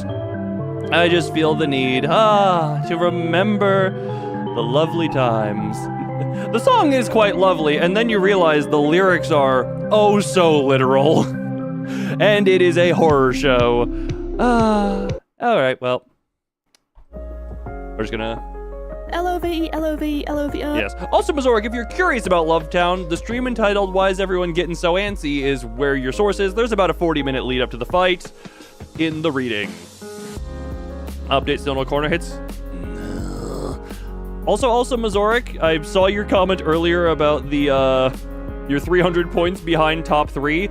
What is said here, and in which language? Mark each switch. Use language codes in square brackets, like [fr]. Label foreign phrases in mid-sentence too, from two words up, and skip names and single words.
[en] I just feel the need, to remember the lovely times. The song is quite lovely, and then you realize the lyrics are oh so literal. And it is a horror show. Alright, well. We're just gonna... L-O-V-E, L-O-V-E, L-O-V-E. Yes. Also, Mazorek, if you're curious about Lovetown, the stream entitled Why Is Everyone Getting So Antsy is where your source is. There's about a 40-minute lead up to the fight in the reading. Update still no corner hits? Also, Mazorek, I saw your comment earlier about the, your 300 points behind top 3.